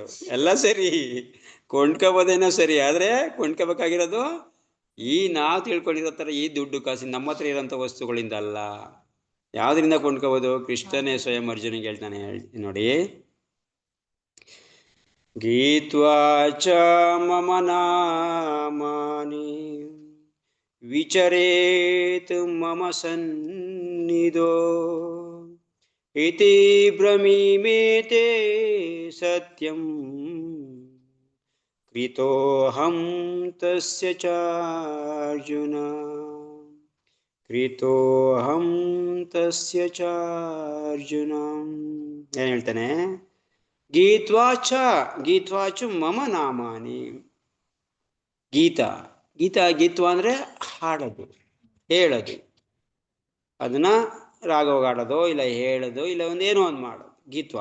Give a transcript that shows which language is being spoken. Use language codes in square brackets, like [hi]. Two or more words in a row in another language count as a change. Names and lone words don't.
[kn] ಎಲ್ಲ ಸರಿ, ಕೊಂಡ್ಕೋಬೋದೇನೋ ಸರಿ, ಆದರೆ ಕೊಂಡ್ಕೋಬೇಕಾಗಿರೋದು ನಾವು ತಿಳ್ಕೊಂಡಿರೋ ಥರ ಈ ದುಡ್ಡು ಕಾಸು ನಮ್ಮ ಹತ್ರ ಇರೋಂಥ ವಸ್ತುಗಳಿಂದ ಅಲ್ಲ. ಯಾವುದರಿಂದ ಕೊಂಡ್ಕೋಬೋದು? ಕೃಷ್ಣನೇ ಸ್ವಯಂ ಅರ್ಜುನಿಗೆ ಹೇಳ್ತಾನೆ ನೋಡಿ, [sa] ಗೀತ್ವಾ ಚ ಮಮ ನಾಮಾನಿ ವಿಚರೇತ್ ಮಮ ಸನ್ನಿಧೋ ಇತಿ ಬ್ರಮೀಮೇತೆ ಸತ್ಯಂ ಕೃತೋಹಂ ತಸ್ಯ ಚಾರ್ಜುನ ಕೃತೋಹಂ ತಸ್ಯ ಚಾರ್ಜುನ. [kn] ಏನು ಹೇಳ್ತಾನೆ? [sa] ಗೀತ್ವಾಚ ಮಮ ನಾಮಾನಿ. [kn] ಗೀತ್ವಾ ಅಂದರೆ ಹಾಡೋದು, ಹೇಳೋದು, ಅದನ್ನ ರಾಗವಾಗಿ ಆಡೋದು, ಇಲ್ಲ ಹೇಳೋದು, ಇಲ್ಲ ಒಂದೇನೋ ಒಂದು ಮಾಡೋದು ಗೀತ್ವಾ.